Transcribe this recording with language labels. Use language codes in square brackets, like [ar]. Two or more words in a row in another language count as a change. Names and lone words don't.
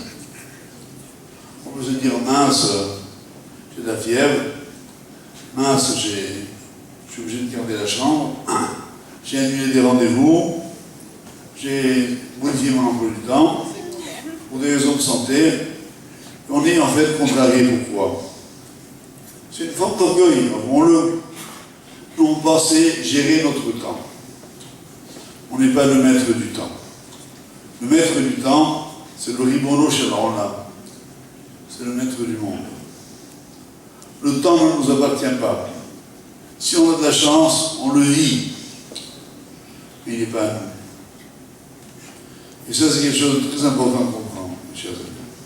[fr] On peut se dire, mince, j'ai de la fièvre, mince, je suis obligé de garder la chambre, j'ai annulé des rendez-vous, j'ai modifié mon emploi du temps, pour des raisons de santé. On est en fait contrarié. Pourquoi? C'est une forme d'orgueil, avouons-le. Nous, on pensait gérer notre temps. On n'est pas le maître du temps. Le maître du temps, c'est le [he] רבונו של עולם. [fr] C'est le maître du monde. Le temps ne nous appartient pas. Si on a de la chance, on le vit. Mais il n'est pas à nous. Et ça, c'est quelque chose de très important à comprendre, mes chers amis.